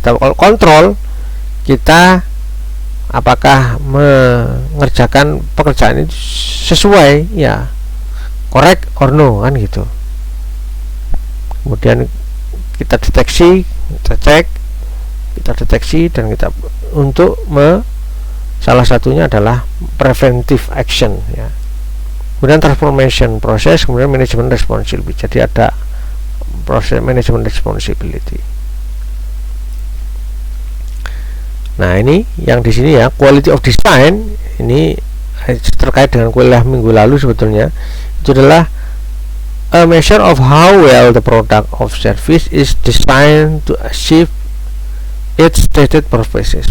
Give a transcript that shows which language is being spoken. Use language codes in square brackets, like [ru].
[id] Kalau kontrol, kita apakah mengerjakan pekerjaan itu sesuai ya, [en] correct or no [id] kan gitu. Kemudian kita deteksi, kita cek, kita deteksi, dan kita untuk salah satunya adalah preventive action ya. Kemudian transformation proses, kemudian management responsibility. Jadi ada process management responsibility. Nah, ini yang di sini ya, quality of design ini terkait dengan kuliah minggu lalu sebetulnya. Itu adalah [en] a measure of how well the product of service is designed to achieve its stated purposes.